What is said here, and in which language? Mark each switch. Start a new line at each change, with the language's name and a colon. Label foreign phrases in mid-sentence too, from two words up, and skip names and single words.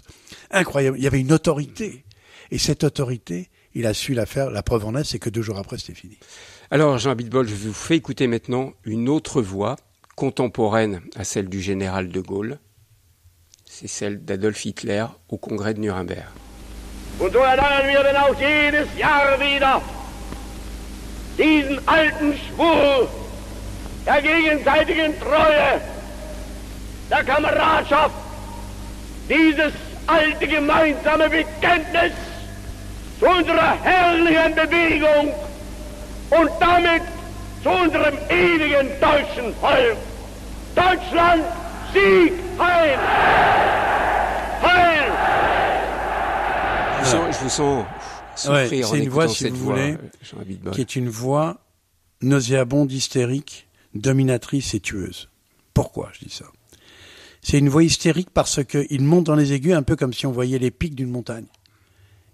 French: Incroyable. Il y avait une autorité. Et cette autorité, il a su la faire. La preuve en est, c'est que 2 jours après, c'était fini. Alors, Jean Abitbol, je vous fais écouter maintenant une autre voix, contemporaine à celle du général de Gaulle. C'est celle d'Adolf Hitler au congrès de Nuremberg.
German: Und so erneuern wir denn auch jedes Jahr wieder diesen alten Schwur der gegenseitigen Treue, der Kameradschaft, dieses alte gemeinsame Bekenntnis zu unserer herrlichen Bewegung und damit zu unserem ewigen deutschen Volk. Deutschland, Sieg, Heil! Heil!
French: Je vous sens souffrir en écoutant cette voix, Jean Abitbol. Qui est une voix nauséabonde, hystérique, dominatrice et tueuse. Pourquoi je dis ça ? C'est une voix hystérique parce qu'il monte dans les aigus un peu comme si on voyait les pics d'une montagne.